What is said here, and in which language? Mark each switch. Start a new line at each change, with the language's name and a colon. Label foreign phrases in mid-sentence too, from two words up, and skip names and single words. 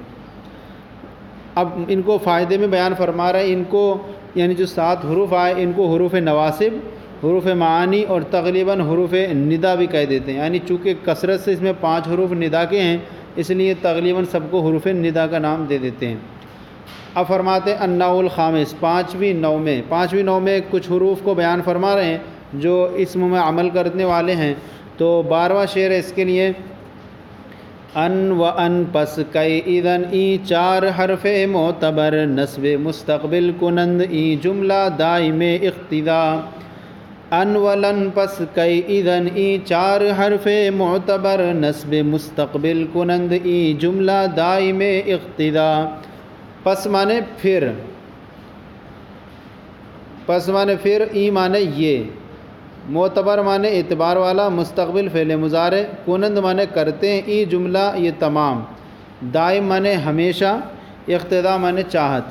Urdu: اب ان کو فائدے میں بیان فرما رہے ہیں، ان کو یعنی جو 7 حروف آئے ان کو حروف نواسب، حروف معانی اور تقریباً حروف ندا بھی کہہ دیتے ہیں، یعنی چونکہ کثرت سے اس میں 5 حروف ندا کے ہیں اس لیے تقریباً سب کو حروف ندا کا نام دے دیتے ہیں۔ اب فرماتے ہیں
Arabic: النوع الخامس،
Urdu: پانچویں نوع میں کچھ حروف کو بیان فرما رہے ہیں جو اسم میں عمل کرنے والے ہیں۔ تو 12واں شعر ہے اس کے لیے،
Persian: ان و ان پس کئی اذن ای 4 حرف معتبر نصب مستقبل کنند ای جملہ دائم اقتدا۔ ان و لن پس کئی اذن ای 4 حرف معتبر نصب مستقبل کنند ای جملہ دائم اقتدا۔
Urdu: پس مانے پھر، ای مانے یہ، معتبر مانے اعتبار والا، مستقبل فعل مضارع، کنند مانے کرتے ہیں، ای جملہ یہ تمام، دائم مانے ہمیشہ، اقتدا مانے چاہت۔